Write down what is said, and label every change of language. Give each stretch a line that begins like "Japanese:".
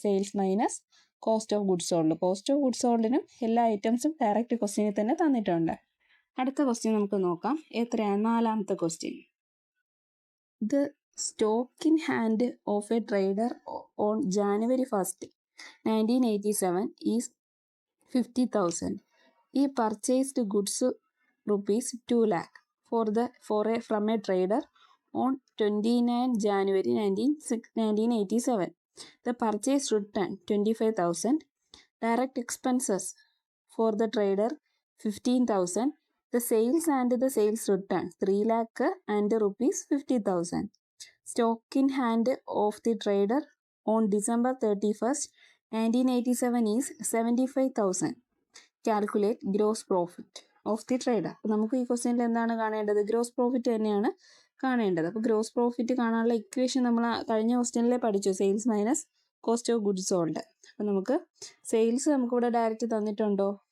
Malayalam: Sales minus cost of goods sold. Cost of goods സോൾഡിനും എല്ലാ ഐറ്റംസും direct ക്വസ്റ്റ്യനിൽ തന്നെ തന്നിട്ടുണ്ട്. അടുത്ത ക്വസ്റ്റ്യൻ നമുക്ക് നോക്കാം. എത്രയാണ്? നാലാമത്തെ question.
English: The stock in hand of a trader on January 1st, 1987 is 50,000. He purchased goods ₹2 lakh from a trader on 29 January 1987. The purchase returned 25,000. Direct expenses for the trader 15,000. The sales and the sales return 3 lakh and ₹50,000. Stock in hand of the trader on December 31st, 1987 is 75,000. Calculate gross profit of the trader.
Malayalam: അപ്പോൾ നമുക്ക് ഈ ക്വസ്റ്റ്യനിൽ എന്താണ് കാണേണ്ടത്? Gross profit തന്നെയാണ് കാണേണ്ടത്. അപ്പോൾ gross profit കാണാനുള്ള ഇക്വേഷൻ നമ്മൾ കഴിഞ്ഞ ക്വസ്റ്റ്യനിലെ പഠിച്ചു. Sales minus cost of goods sold. അപ്പോൾ നമുക്ക് സെയിൽസ് നമുക്കിവിടെ ഡയറക്റ്റ് തന്നിട്ടുണ്ടോ?